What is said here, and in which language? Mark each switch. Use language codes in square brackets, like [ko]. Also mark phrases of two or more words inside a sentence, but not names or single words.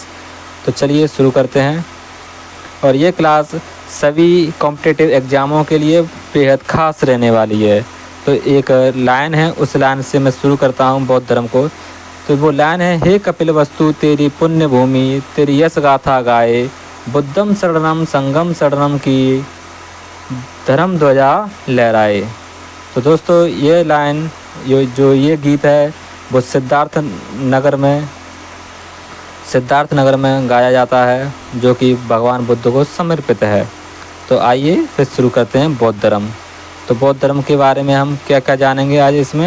[hi] तो चलिए शुरू करते हैं। और ये क्लास सभी [en] competitive exams [hi] के लिए बेहद ख़ास रहने वाली है। तो एक लाइन है, उस लाइन से मैं शुरू करता हूँ बौद्ध धर्म को। तो वो लाइन है, हे कपिलवस्तु तेरी पुण्य भूमि, तेरी यश गाथा गाए, [pi] बुद्धम शरणम संगम शरणम [hi] की धर्म ध्वजा लहराए। तो दोस्तों, ये लाइन ये गीत है वो सिद्धार्थ नगर में गाया जाता है, जो कि भगवान बुद्ध को समर्पित है। तो आइए फिर शुरू करते हैं बौद्ध धर्म। तो बौद्ध धर्म के बारे में हम क्या क्या जानेंगे आज इसमें।